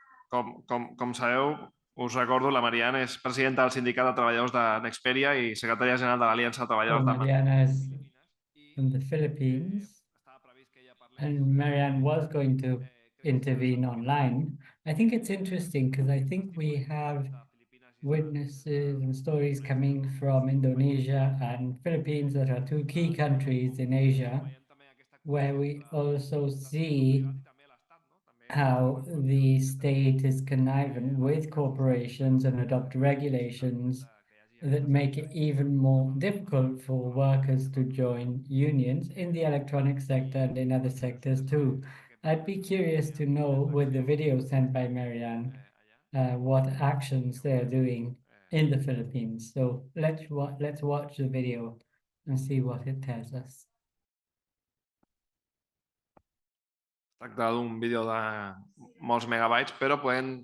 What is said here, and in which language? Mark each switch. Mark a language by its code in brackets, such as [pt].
[ca] Com sabeu, us recordo, la Mariana és presidenta del Sindicat de Treballadors de Nexperia i secretària general de l'Aliança de Treballadors de [en] Mariana is from the Philippines, and Marianne was going to intervene online. I think it's interesting because I think we have witnesses and stories coming from Indonesia and Philippines that are two key countries in Asia, where we also see how the state is conniving with corporations and adopt regulations that make it even more difficult for workers to join unions in the electronic sector and in other sectors too. I'd be curious to know, with the video sent by Marianne, what actions they're doing in the Philippines. So let's watch the video and see what it tells us. [ca] Tracta d'un vídeo de molts megabytes, però podem...